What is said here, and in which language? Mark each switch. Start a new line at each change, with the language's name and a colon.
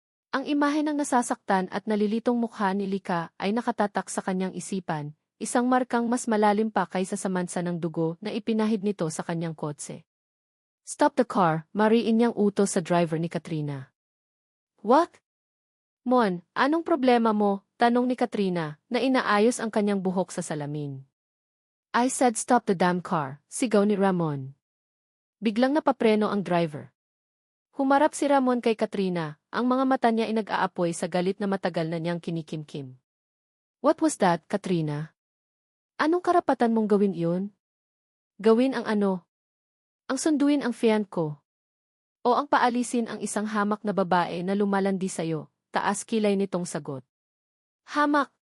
Filipino: Ang imahe ng nasasaktan at nalilitong mukha ni Lika ay nakatatak sa kanyang isipan, isang markang mas malalim pa kaysa sa mansa ng dugo na ipinahid nito sa kanyang kotse.
English: Stop the car,
Filipino: mariin niyang utos sa driver ni Katrina.
English: What?
Filipino: Mon, anong problema mo? Tanong ni Katrina, na inaayos ang kanyang buhok sa salamin.
English: I said stop the damn car,
Filipino: sigaw ni Ramon. Biglang napapreno ang driver. Humarap si Ramon kay Katrina, ang mga mata niya ay nag-aapoy sa galit na matagal na niyang kinikimkim.
English: What was that,
Filipino: Katrina? Anong karapatan mong gawin iyon? Gawin ang ano? Ang sunduin ang fiancé ko. O ang paalisin ang isang hamak na babae na lumalandi sa'yo, taas kilay nitong sagot. Hamak!